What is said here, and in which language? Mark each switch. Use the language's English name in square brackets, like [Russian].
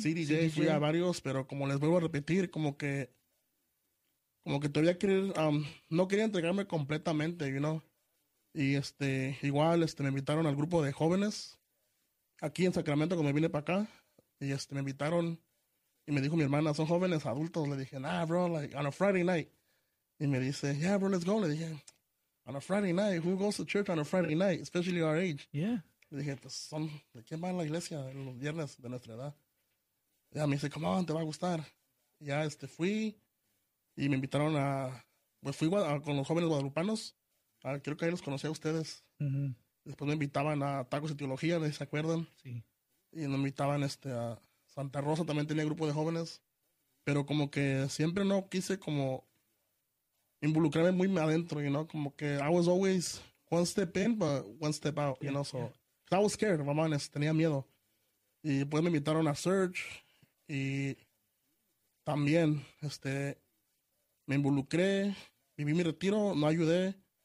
[Spanish] CDJ, fui a varios, pero como les vuelvo a repetir, como que todavía no quería entregarme completamente, you know. Y igual me invitaron al grupo de jóvenes aquí en Sacramento cuando me vine para acá. Y me invitaron y me dijo mi hermana, son jóvenes adultos. Le dije, [English] nah, bro, like on a Friday night. [Spanish] Y me dice, [English] yeah, bro, let's go. [Spanish] Le dije, [English] on a Friday night, who goes to church on a Friday night, especially our age? Yeah. [Spanish] Le dije, pues son, ¿de quién va a la iglesia los viernes de nuestra edad? Y ya me dice, [English] come on, [Spanish] te va a gustar. Y ya fui y me invitaron a, pues fui con los jóvenes guadalupanos. Creo que ahí los conocí a ustedes. Uh-huh. Después me invitaban a Tacos de Teología, ¿se acuerdan? Sí. Y me invitaban a Santa Rosa, también tenía grupo de jóvenes. Pero como que siempre no quise como involucrarme muy adentro, you know? Como que [English] I was always one step in, but one step out, yeah, you know? So, yeah. I was scared, my man, [Spanish] tenía miedo. Y después me invitaron a Surge. Y también me involucré, viví mi retiro, no ayudé.